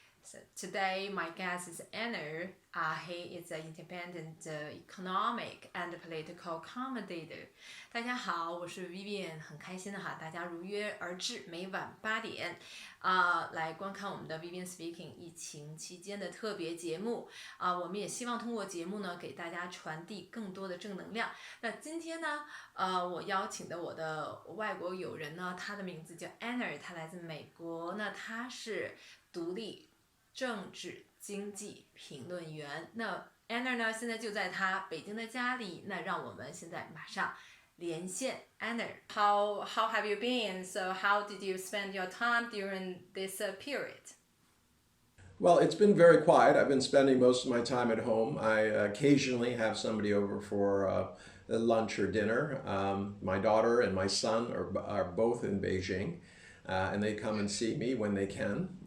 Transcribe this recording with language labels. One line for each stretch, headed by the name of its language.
English: So today my guest is Anna. He is an independent economic and political commentator.
Chinese: 大家好，我是 Vivian， 很开心的哈，大家如约而至，每晚8点来观看我们的 Vivian Speaking 疫情期间的特别节目我们也希望通过节目呢，给大家传递更多的正能量。那今天呢，我邀请的我的外国友人呢，他的名字叫 Anna， 他来自美国，那他是独立政治经济评论员。那 Anna 呢，现在就在他北京的家里。那让我们现在马上连线 Anna.
English: How have you been? So how did you spend your time during this period? Well, it's been very quiet. I've been spending most of my time at home. I occasionally have somebody over for lunch or dinner. My daughter and my son are both in Beijing, and they come and see me when they can.